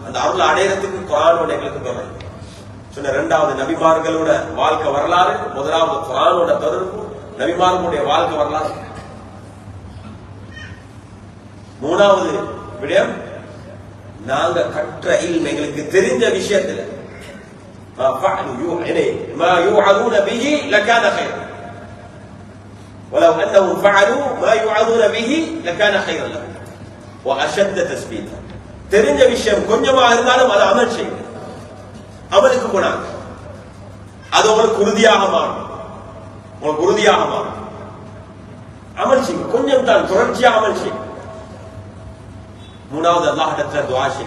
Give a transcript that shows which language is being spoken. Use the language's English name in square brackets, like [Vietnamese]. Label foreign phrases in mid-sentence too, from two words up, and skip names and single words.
[Tamil] அந்த அருள் அடையறதுக்கு குர்ஆனோட எங்களுக்கு தொடர்பு. சொன்ன இரண்டாவது நபிமார்களோட வாழ்க்கை வரலாறு, முதலாவது குர்ஆனோட தொடர்பு, நபிமார்களுடைய வாழ்க்கை வரலாறு. மூணாவது விடயம், நாங்க கற்ற இல்ம் எங்களுக்கு தெரிஞ்ச விஷயத்துல [Arabic] ما يوعظون به لكان خيرا ولو انهم فعلوا ما يوعظون به لكان خيرا لهم واشد تثبيتا. [Tamil] தெரிஞ்ச விஷயம் கொஞ்சமா இருந்தாலும் அதை அமல் செய்யுங்க, அமலுக்கு போனாங்க, அது உங்களுக்கு உறுதியாக மாறும், உங்களுக்கு உறுதியாக மாறும். அமல் செய்யுங்க, கொஞ்சம் தான் தொடர்ச்சியாக அமல் செய்யுங்க. மூணாவது அல்லாஹ்விடத்துல துஆ செய்யுங்க.